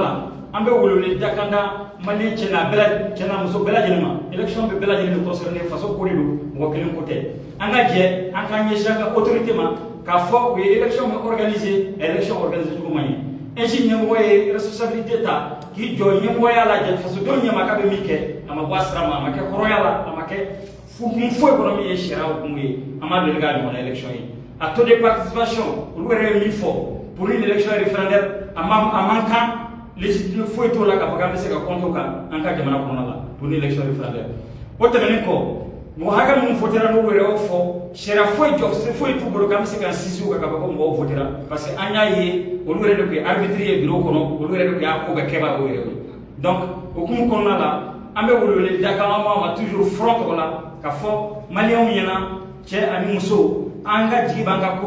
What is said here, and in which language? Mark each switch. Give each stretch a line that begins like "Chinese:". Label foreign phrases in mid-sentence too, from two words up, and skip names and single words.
Bambara: la an bɛ welewele da kan da maliyɛn cɛ n'a muso bɛɛ lajɛlen ma élection bɛ bɛɛ lajɛlen de concerné faso ko de don mɔgɔ kelen ko tɛ an ka jɛ an k'an ɲɛsin an ka autorité ma k'a fɔ u ye élection bɛ organiser élection organiser cogo man ɲɛ ainsi ɲɛmɔgɔ ye responsabilité ta k'i jɔ ɲɛmɔgɔya lajɛ fasodenw ɲɛma k'a bɛ min kɛ a ma bɔ a sira ma a ma kɛ hɔrɔnya la a ma kɛ hukumu foyi kɔnɔ min ye sariya hukumu ye an m'a deli k'a ɲɔgɔnna élection ye a
French: taux de participation
Bambara: olu yɛrɛ ye min fɔ
French: pour une élection référendaire
Bambara: a man kan légitimité foyi t'o la k'a fɔ k'an bɛ se ka compter o kan an ka jamana kɔnɔna la
French: pour une élection référendaire
Bambara: o tɛmɛnen kɔ mɔgɔ hakɛ minnu votera n'olu yɛrɛ y'o fɔ sariya foyi jɔsen foyi t'u bolo k'an bɛ se k'an sinsin o kan k'a fɔ ko mɔgɔw votera parce que an y'a ye olu yɛrɛ de tun ye arbitre ye bureau kɔnɔ olu yɛrɛ de tun y'a ko bɛɛ kɛbaa o yɛrɛ ye donc hukumu kɔnɔna la an bɛ welewele da kan an ma toujours front tɔgɔ la k'a fɔ maliyɛnw ɲɛna cɛ ani muso an ka jigi b'an ka cour